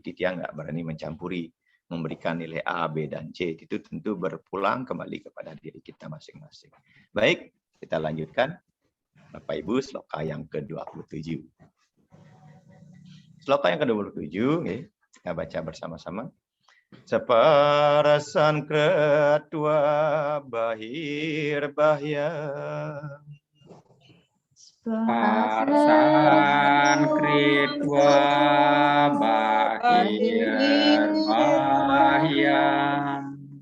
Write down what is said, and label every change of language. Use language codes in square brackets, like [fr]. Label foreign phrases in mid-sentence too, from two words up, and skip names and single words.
[id] Titiang nggak berani mencampuri, memberikan nilai A, B, dan C. Itu tentu berpulang kembali kepada diri kita masing-masing. Baik, kita lanjutkan. Bapak Ibu, sloka yang ke-27. Sloka yang ke-27, kita baca bersama-sama. [sa] Separasan kretua bahir bahya. Parsan kritwa bahir bahyam.